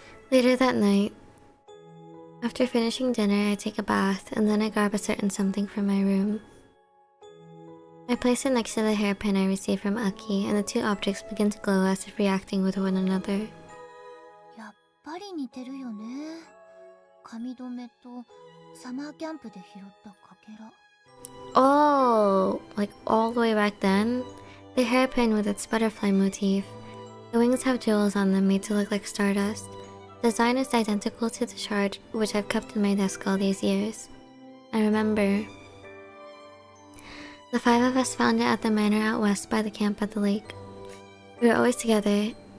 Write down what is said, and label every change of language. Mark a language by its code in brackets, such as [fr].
[en] Later that night, after finishing dinner, I take a bath and then I grab a certain something from my room. I place it next to the hairpin I received from Aki, and the two objects begin to glow as if reacting with one another. [ja] やっぱり似てるよね。髪留めとサマーキャンプで拾ったかけら。 [en] Oh, like all the way back then? The hairpin with its butterfly motif. The wings have jewels on them made to look like stardust. The design is identical to the shard which I've kept in my desk all these years. I remember. The 5 of us found it at the manor out west by the camp at the lake. We were always together.